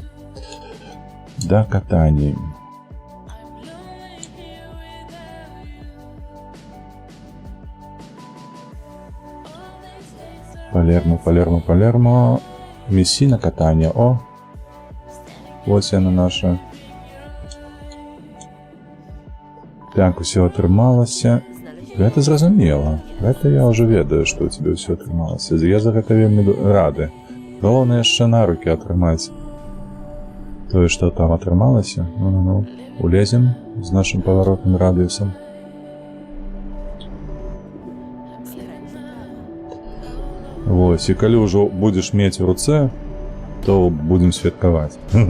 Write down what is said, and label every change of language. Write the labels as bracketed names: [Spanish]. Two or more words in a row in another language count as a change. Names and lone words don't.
[Ukrainian] До Катанії. Палермо. Месіна, Катанія. О! Ось вона наша. Так, все отрималося. [Belarusian] Гэта зразумела. Гэта я уже ведаю, што у тебе все атрымалася. Я за гэта вельмі рады. Галоўнае яшчэ на рукі атрымаць тое, што там атрымалася. Ну. Улезем з нашым паваротным радыусам. Вось, і калі ўжо будзеш мець у руцэ, то будзем святкаваць.